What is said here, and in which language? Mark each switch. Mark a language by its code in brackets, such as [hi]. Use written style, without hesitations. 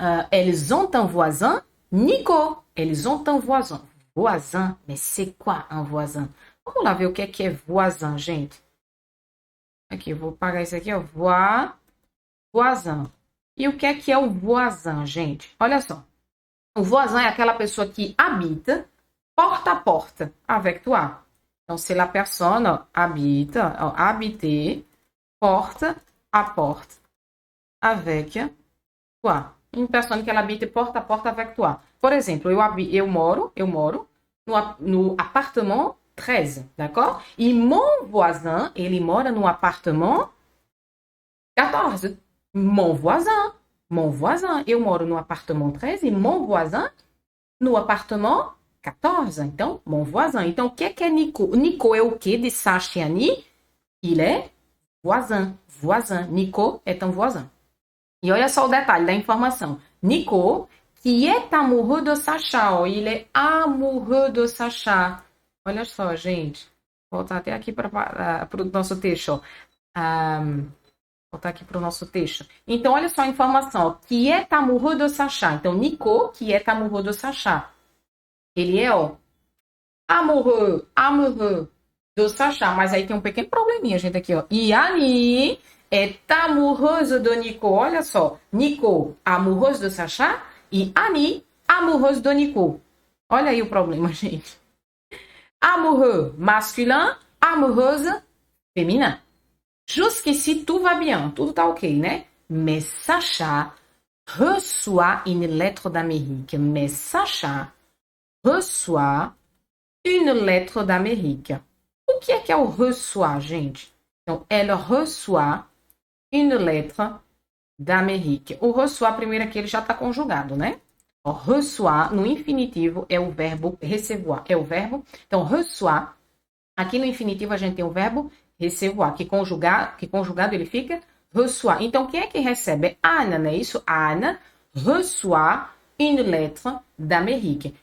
[fr] Elles ont un voisin, Nico. Elles ont un voisin. Voisin, mais c'est quoi un voisin? [pt] Vamos lá ver o que é voisin, gente. Aqui, eu vou pagar isso aqui, ó. Voisin. E o que é o voisin, gente? Olha só. O voisin é aquela pessoa que habita porta a porta, [fr] avec toi. [pt] Então, [fr] c'est la personne, [pt] ó, habita, ó, habiter, porta a porta, [fr] avec toi. Une personne [pt] que ela habite porta a porta [fr] avec toi. [pt] Por exemplo, eu moro no apartement 13, [fr] d'accord? [pt] E [fr] mon voisin, [pt] ele mora no apartement 14. Mon voisin, eu moro no apartement 13 e [fr] mon voisin [pt] no apartement 14. Então, mon voisin. Então, o que é Nico? Nico é o que de Sacha e Annie? [fr] Il est voisin. Nico est un voisin. [pt] E olha só o detalhe da informação. [fr] Nico, qui est amoureux de Sacha. Ó, il est amoureux de Sacha. [pt] Olha só, gente. Vou voltar até aqui para o nosso texto. Voltar aqui para o nosso texto. Então, olha só a informação. [fr] Ó, qui est amoureux de Sacha. Então, Nico, qui est amoureux de Sacha. [pt] Ele é, ó, [fr] amoureux de Sacha. [pt] Mas aí tem um pequeno probleminha, gente, aqui, ó. [fr] E Annie est amoureuse de Nico. [pt] Olha só. [fr] Nico, amoureuse de Sacha. E Annie, amoureuse de Nico. [pt] Olha aí o problema, gente. [fr] Amoureux, masculin. Amoureuse, féminin. Jusqu'ici, tout va bien. [pt] Tudo tá ok, né? [fr] Mais Sacha reçoit une lettre d'Amérique. Mais Sacha reçoit une lettre d'Amérique. [pt] O que é o reçoit, gente? Então, [fr] elle reçoit une lettre d'Amérique. [pt] O reçoit, primeiro aqui, ele já está conjugado, né? O reçoit, no infinitivo, é o verbo recevoir. É o verbo. Então, reçoit. Aqui no infinitivo, a gente tem o verbo recevoir, que conjugado ele fica reçoit. Então, quem é que recebe? É Anna, não é isso? [fr] Anna reçoit une lettre d'Amérique.